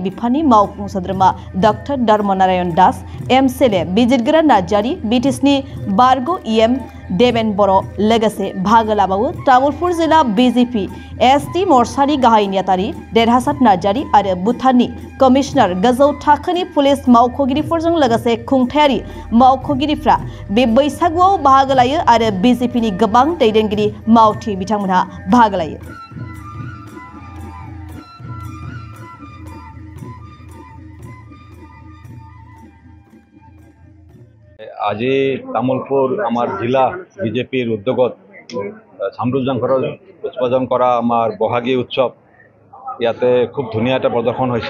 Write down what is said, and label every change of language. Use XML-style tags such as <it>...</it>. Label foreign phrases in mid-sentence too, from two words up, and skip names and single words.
<brx>बिफाननि मावफुं सोद्रोमा डॉक्टर धर्मनारायण दास, एमसेले बिजिरगोरा नार्जारी, बिटिसिनि बारग' EM देवेन बर' लोगोसे बाहागो लाबावो तामुलपुर जिला बीजेपी ST मोर्चानि गाहाय नेतारि देरहासात नार्जारी आरो भुटाननि कमिशनार गोजौ थाखोनि पुलिस मावख'गिरिफोरजों लोगोसे खुंथायारि मावख'गिरिफ्रा बे बैसागुआव बाहागो लायो आरो बीजेपीनि गोबां दैदेनगिरि मावथि बिथांमोनहा बाहागो लायो।</brx> <as>আজি তামুলপুর আমার জিলা বিজেপির উদ্যোগত সামরুজ জাংঘৰত উৎপাদন কৰা আমাৰ বহাগী উৎসৱ ইয়াতে খুব ধুনীয়া এটা প্ৰদৰ্শন হৈছে।</as>